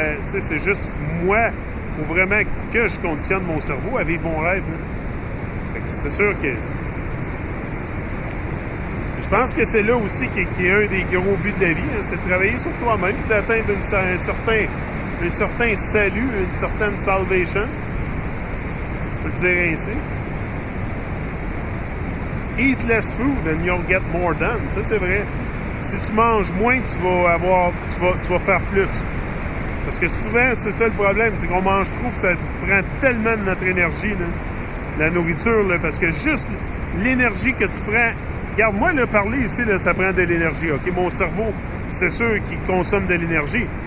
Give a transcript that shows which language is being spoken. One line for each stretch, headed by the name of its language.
French: c'est juste moi. Il faut vraiment que je conditionne mon cerveau à vivre mon rêve. C'est sûr que... Je pense que c'est là aussi qu'il y a un des gros buts de la vie. Hein, c'est de travailler sur toi-même, d'atteindre un certain salut, une certaine salvation. On peut le dire ainsi.
English: Eat less food and you'll get more done.
French: Ça, c'est vrai. Si tu manges moins, tu vas faire plus. Parce que souvent, c'est ça le problème, c'est qu'on mange trop, puis ça prend tellement de notre énergie, là, la nourriture, là, parce que juste l'énergie que tu prends... Regarde, moi, là, parler ici, là, ça prend de l'énergie. OK, mon cerveau, c'est sûr qu'il consomme de l'énergie.